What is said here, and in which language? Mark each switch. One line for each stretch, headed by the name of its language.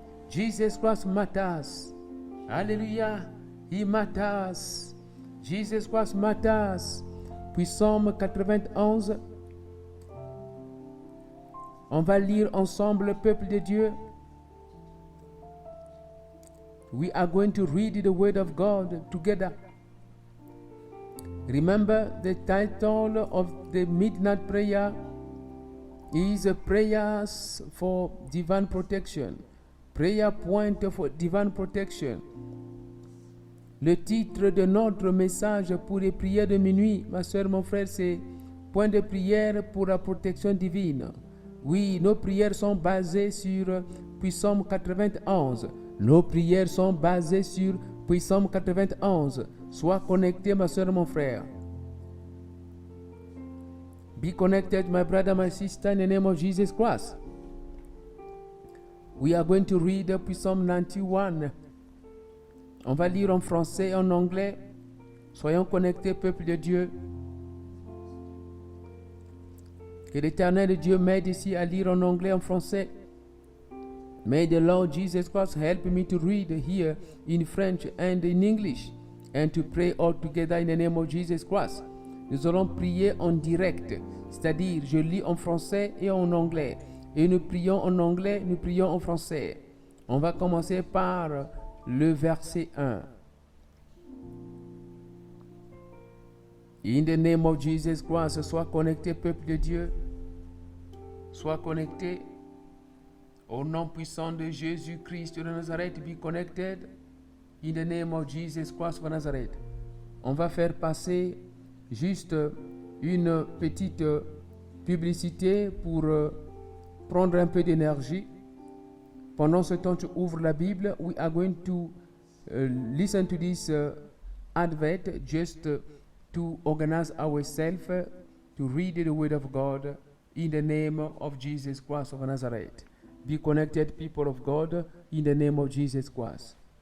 English: Jesus Christ matters. Alléluia, he matters. Jesus Christ matters. Puis Psalm 91.
French: On va lire ensemble, le peuple de Dieu.
English: We are going to read the word of God together. Remember, the title of the midnight prayer is Prayers for Divine Protection. Prayer point for Divine Protection.
French: Le titre de notre message pour les prières de minuit, ma soeur, mon frère, c'est Point de prière pour la protection divine. Oui, nos prières sont basées sur Psaume 91. Nos prières sont basées sur Psaume 91. Sois connecté, ma soeur, mon frère.
English: Be connected, my brother, my sister, in the name of Jesus Christ. We are going to read Psalm 91.
French: On va lire en français et en anglais. Soyons connectés, peuple de Dieu. Que l'Éternel Dieu m'aide ici à lire en anglais et en français. May the Lord Jesus Christ help me to read here in French and in English and to pray all together in the name of Jesus Christ. Nous allons prier en direct, c'est-à-dire je lis en français et en anglais. Et nous prions en anglais, nous prions en français. On va commencer par le verset 1.
English: In the name of Jesus Christ,
French: sois connecté, peuple de Dieu. Sois connecté. Au nom puissant de Jésus-Christ de Nazareth,
English: be connected. In the name of Jesus Christ of Nazareth.
French: On va faire passer juste une petite publicité pour prendre un peu d'énergie. Pendant ce temps, tu ouvres la Bible.
English: We are going to listen to this advert just to organize ourselves to read the Word of God in the name of Jesus Christ of Nazareth. Be connected, people of God, in the name of Jesus Christ.